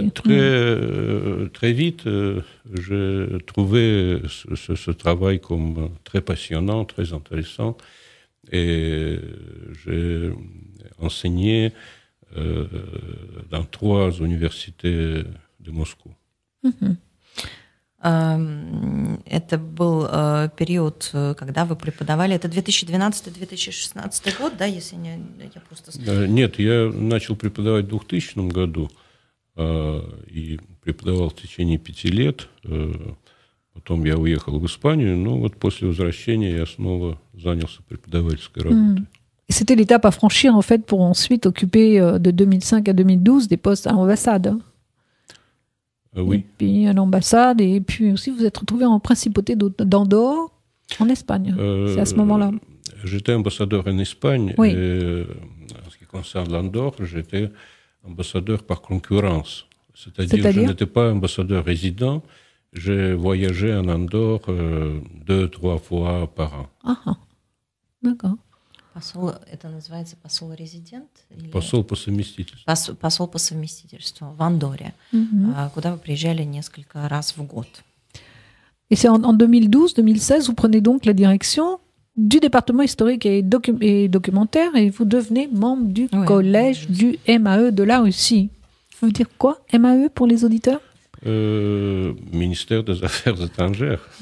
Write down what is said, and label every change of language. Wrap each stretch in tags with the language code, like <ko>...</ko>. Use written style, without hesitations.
<fr>Mais très vite, j'ai trouvé ce travail comme très passionnant, très intéressant. Et j'ai enseigné dans 3 universités de Moscou.</fr> <ru>Это был период, когда вы преподавали, это 2012-2016 год, да, если не, я просто... Нет, я начал преподавать в 2000 году и преподавал в течение 5 лет. Потом я уехал в Испанию, но вот после возвращения я снова занялся преподавательской работой.</ru> <fr>Et c'était l'étape à franchir, en fait, pour ensuite occuper de 2005 à 2012 des postes à l'ambassade. Oui. Et puis à l'ambassade, et puis aussi vous êtes retrouvé en principauté d'Andorre, en Espagne. C'est à ce moment-là. J'étais ambassadeur en Espagne. Oui. Et en ce qui concerne l'Andorre, j'étais ambassadeur par concurrence. C'est-à-dire que je n'étais pas ambassadeur résident. J'ai voyagé en Andorre 2-3 fois par an. D'accord.</fr> <ru>Посол, это называется посол-резидент? Посол по совместительству. Посол по совместительству в Андорре, куда вы приезжали несколько раз в год.</ru> <fr>Et c'est en 2012-2016, vous prenez donc la direction du département historique et documentaire et vous devenez membre du collège du MAE de la Russie. Ça veut dire quoi, MAE, pour les auditeurs? Ministère des Affaires étrangères.</fr>